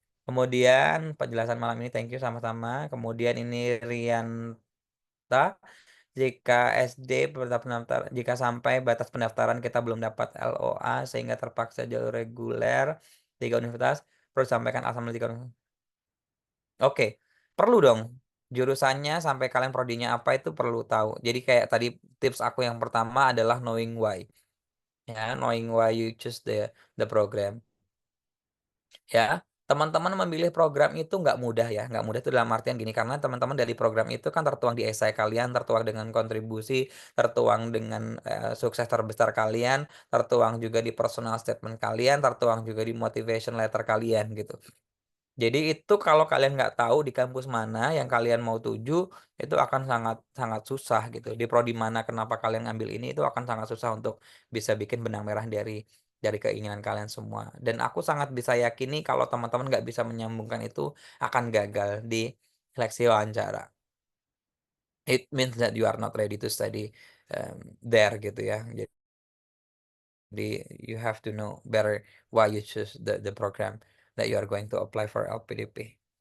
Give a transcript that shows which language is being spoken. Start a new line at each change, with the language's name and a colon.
Indonesian: Kemudian penjelasan malam ini thank you sama-sama. Kemudian ini Rianta, jika jika sampai batas pendaftaran kita belum dapat LOA sehingga terpaksa jalur reguler 3 universitas, perlu sampaikan asal 3 universitas. Oke, perlu dong. Jurusannya sampai kalian prodinya apa itu perlu tahu. Jadi kayak tadi tips aku yang pertama adalah
English: knowing why. Ya, knowing why you choose the program.
Indonesian: Ya, teman-teman memilih program itu nggak mudah ya. Nggak mudah itu dalam artian gini, karena teman-teman dari program itu kan tertuang di esai kalian, tertuang dengan kontribusi, tertuang dengan sukses terbesar kalian, tertuang juga di personal statement kalian, tertuang juga di motivation letter kalian gitu. Jadi itu kalau kalian nggak tahu di kampus mana yang kalian mau tuju, itu akan sangat sangat susah gitu. Di prodi mana kenapa kalian ngambil ini, itu akan sangat susah untuk bisa bikin benang merah dari keinginan kalian semua. Dan aku sangat bisa yakini kalau teman-teman nggak bisa menyambungkan itu akan gagal di seleksi wawancara.
English: It means that you are not ready to study there
Indonesian: gitu ya. Jadi
English: you have to know better why you choose the program that you are going to apply for LPDP.